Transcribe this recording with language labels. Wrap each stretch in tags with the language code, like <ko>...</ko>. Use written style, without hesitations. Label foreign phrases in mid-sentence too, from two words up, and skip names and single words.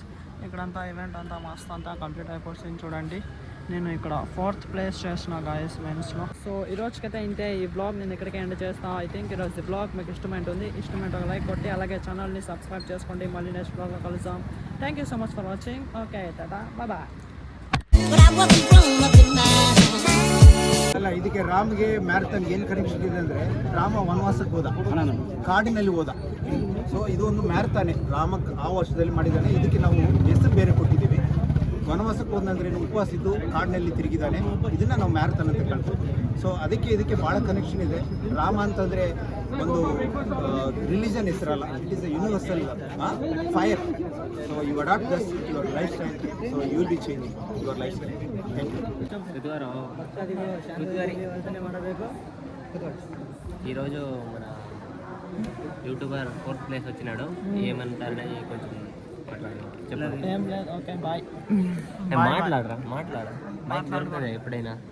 <te>ఇక్కడంతా ఈవెంట్ అంతా మస్త్ అంతా కంప్లీట్ అయిపోతుంది చూడండి. నేను ఇక్కడ 4th ప్లేస్ చేసిన</te> <en>guys men's.</en> <te>సో ఈరోజుకైతే ఇంతే ఈ బ్లాగ్ నేను ఇక్కడికే ఎండ్ చేస్తాను.</te> <en>I think</en> <te>ఈరోజు బ్లాగ్ మీకు ఇష్టమైంటుంది. ఇష్టమైతే ఒక లైక్ కొట్టి అలాగే ఛానల్ని సబ్స్క్రైబ్ చేసుకోండి. మళ్ళీ</te> <en>next blog</en> <te>కలుద్దాం.</te> <en>thank you so much for watching. okay tata bye.</en> <kn>ಅಲ್ಲ, ಇದಕ್ಕೆ ರಾಮ್ಗೆ ಮ್ಯಾರಥಾನ್ ಏನು ಕನೆಕ್ಷನ್ ಇದೆ ಅಂದರೆ, ರಾಮ ವನವಾಸಕ್ಕೆ ಹೋದ, ಕಾಡಿನಲ್ಲಿ ಹೋದ. ಸೊ ಇದು ಒಂದು ಮ್ಯಾರಥಾನೇ ರಾಮಕ್ಕೆ ಆ ವರ್ಷದಲ್ಲಿ ಮಾಡಿದ್ದಾನೆ. ಇದಕ್ಕೆ ನಾವು ಹೆಸರು ಬೇರೆ ಕೊಟ್ಟಿದ್ದೀವಿ. ವನವಾಸಕ್ಕೆ ಹೋದಂದ್ರೆ ಉಪವಾಸ ಇದ್ದು ಕಾಡಿನಲ್ಲಿ ತಿರುಗಿದ್ದಾನೆ. ಇದನ್ನು ನಾವು ಮ್ಯಾರಥಾನ್ ಅಂತ ಕಳ್ತೀವಿ. ಸೊ ಇದಕ್ಕೆ ಭಾಳ ಕನೆಕ್ಷನ್ ಇದೆ. ರಾಮ ಅಂತಂದರೆ ಒಂದು ರಿಲಿಜನ್ ಹೆಸರಲ್ಲ,</kn> <en>it is a universal fire. so you adapt this your lifestyle. so you will be changing your lifestyle. thank you.</en> <te>ఈరోజు మన యూట్యూబర్ 4th ప్లేస్ వచ్చినాడు. ఏమంటారని కొంచెం మాట్లాడండి. ఏం లేదు.</te> <en>okay bye.</en> <te>మాట్లాడరా మైక్ దొరుకుతుంది ఎప్పుడైనా.</te>